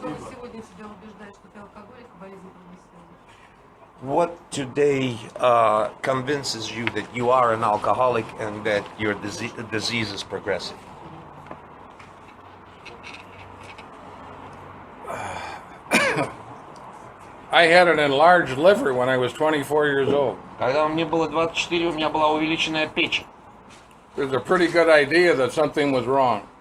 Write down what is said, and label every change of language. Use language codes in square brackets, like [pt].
[ru] Сегодня себя убеждает, что ты алкоголик, а болезнь прогрессирует. [en] What today convinces you that you are an alcoholic and that your disease is progressive? I had an enlarged liver when I was 24 years old. [ru] Когда мне было 24, у меня была увеличенная печень. [en] There's a pretty good idea that something was wrong.